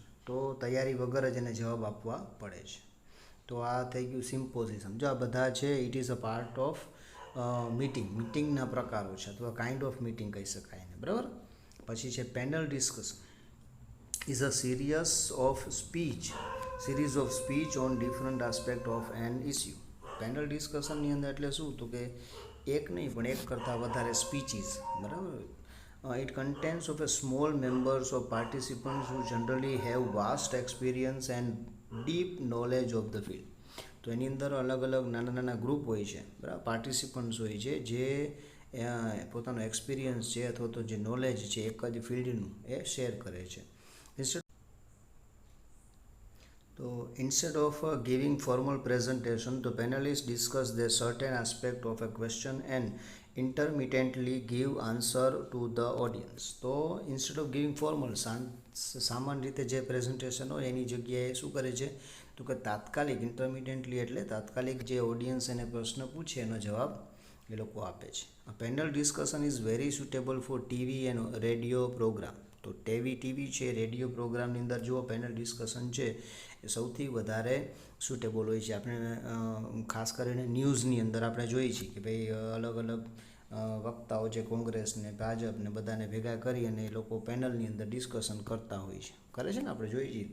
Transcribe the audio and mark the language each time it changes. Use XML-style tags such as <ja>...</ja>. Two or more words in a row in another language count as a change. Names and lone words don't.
<gu>તો તૈયારી વગર જ એને જવાબ આપવા પડે છે. તો આ થઈ ગયું સિમ્પોઝિઝમ. જો આ બધા છે</gu> <en>it is a part of</en> <gu>મિટિંગના પ્રકારો છે, અથવા</gu> <en>kind of meeting</en> <gu>કહી શકાય એને, બરાબર. પછી છે</gu> <en>panel discussion is a series of speech on different aspect of an issue.</en> <gu>પેનલ ડિસ્કશનની અંદર એટલે શું તો કે એક નહીં પણ એક કરતાં વધારે સ્પીચીસ, બરાબર.</gu> <en>It contains of a small members of participants who generally have vast experience and deep knowledge of the field.</en> <gu>તો એની અંદર અલગ અલગ નાના નાના ગ્રુપ હોય છે, બરાબર, પાર્ટિસિપન્ટ્સ હોય છે જે પોતાનો એક્સપિરિયન્સ છે અથવા તો જે નોલેજ છે એક જ ફિલ્ડનું એ શેર કરે છે.</gu> <en>So instead of giving formal presentation, the panelists discuss the certain aspect of a question and intermittently give answer to the audience. તો instead of giving formal,</en> <gu>સામાન્ય રીતે જે પ્રેઝન્ટેશન હોય એની જગ્યાએ શું કરે છે તો કે તાત્કાલિક, ઇન્ટરમિડિયન્ટલી એટલે તાત્કાલિક જે ઓડિયન્સ એને પ્રશ્ન પૂછે એનો જવાબ એ લોકો આપે છે.</gu> <en>A panel discussion is very suitable for TV and radio program.</en> <gu>તો ટીવી છે, રેડિયો પ્રોગ્રામની અંદર જો</gu> <en>panel discussion</en> <gu>છે એ સૌથી વધારે સુટેબલ હોય છે. આપણે ખાસ કરીને ન્યૂઝની અંદર આપણે જોઈએ છીએ કે ભાઈ અલગ અલગ વક્તાઓ છે, કોંગ્રેસને, ભાજપને બધાને ભેગા કરી અને એ લોકો પેનલની અંદર ડિસ્કશન કરતા હોય છે, કરે છે ને, આપણે જોઈએ છીએ.</gu>